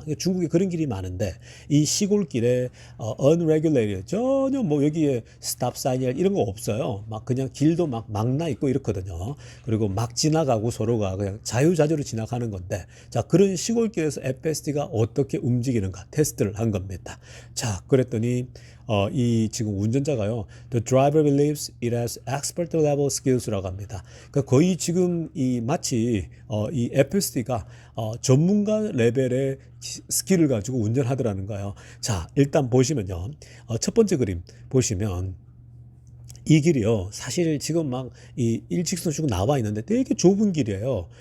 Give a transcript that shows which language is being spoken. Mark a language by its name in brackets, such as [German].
[Korean] 그러니까 중국에 그런 길이 많은데 이 시골길에 unregulated 전혀 뭐 여기에 스탑 사인이나 이런 거 없어요. 막 그냥 길도 막 나 있고 이렇거든요. 그리고 막 지나가고 서로가 그냥 자유자재로 지나가는 건데 자, 그런 시골길에서 FSD가 어떻게 움직이는가 테스트를 한 겁니다. 자, 그랬더니 이 지금 운전자가요. [English] The driver believes it has expert level skills [Korean] 라고 합니다. 그러니까 거의 지금 마치 이 FSD가 전문가 레벨의 스킬을 가지고 운전하더라는 거예요. 자, 일단 보시면요. 첫 번째 그림 보시면 이 길이요. 사실 지금 막 이 일직선 쭉 나와 있는데 되게 좁은 길이에요.